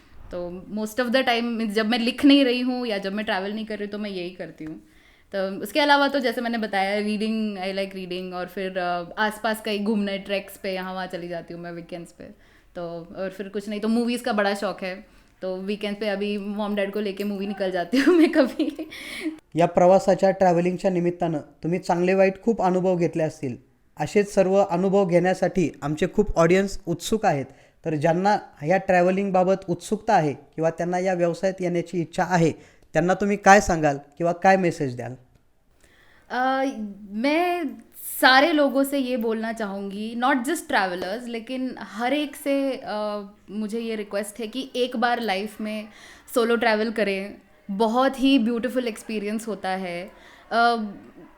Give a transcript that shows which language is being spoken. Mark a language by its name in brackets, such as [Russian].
[Hindi] तो [English] most of the time [Hindi] जब मैं लिख नहीं रही हूँ या जब मैं ट्रैवल नहीं कर रही हूँ तो मैं यही करती हूँ। तो उसके अलावा तो जैसे मैंने बताया, रीडिंग, [English] I like reading. [Hindi] और फिर आसपास कहीं घूमने ट्रैक्स पे यहाँ वहाँ चली जाती हूँ मैं वीकेंड्स पे। तो और फिर कुछ नहीं तो मूवीज़ का बड़ा शौक है, तो वीकेंड पे अभी मॉम डैड को लेके मूवी निकल जाती हूँ मैं कभी। [Marathi] या प्रवासाच्या ट्रॅव्हलिंगच्या निमित्तानं तुम्ही चांगले वाईट खूप अनुभव घेतले असतील। असेच सर्व अनुभव घेण्यासाठी आमचे खूप ऑडियन्स उत्सुक आहेत। तर ज्यांना या ट्रॅव्हलिंगबाबत उत्सुकता आहे किंवा त्यांना या व्यवसायात येण्याची इच्छा आहे, त्यांना तुम्ही काय सांगाल किंवा काय मेसेज द्याल? [Hindi] मैं सारे लोगों से ये बोलना चाहूँगी, [English] not just travellers, [Hindi] लेकिन हर एक से मुझे ये रिक्वेस्ट है कि एक बार लाइफ में सोलो ट्रैवल करें। बहुत ही ब्यूटीफुल एक्सपीरियंस होता है।